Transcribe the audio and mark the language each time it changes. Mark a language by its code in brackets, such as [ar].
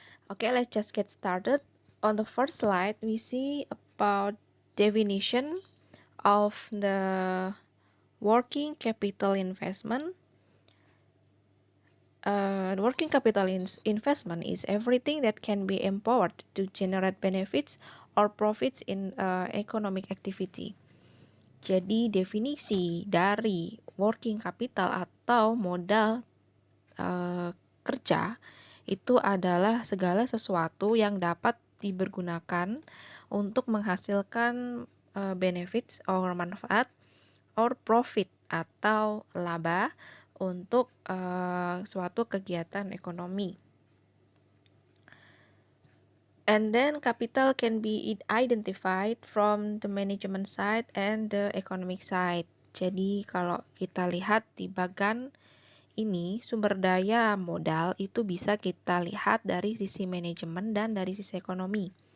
[en] Okay, let's just get started. On the first slide, we see about definition of the working capital investment. Working capital investment is everything that can be empowered to generate benefits or profits in economic activity. [id] Jadi definisi dari working capital atau modal kerja itu adalah segala sesuatu yang dapat dipergunakan untuk menghasilkan benefits or manfaat or profit atau laba untuk suatu kegiatan ekonomi. [en] And then capital can be identified from the management side and the economic side. [id] Jadi kalau kita lihat di bagan ini sumber daya modal itu bisa kita lihat dari sisi manajemen dan dari sisi ekonomi.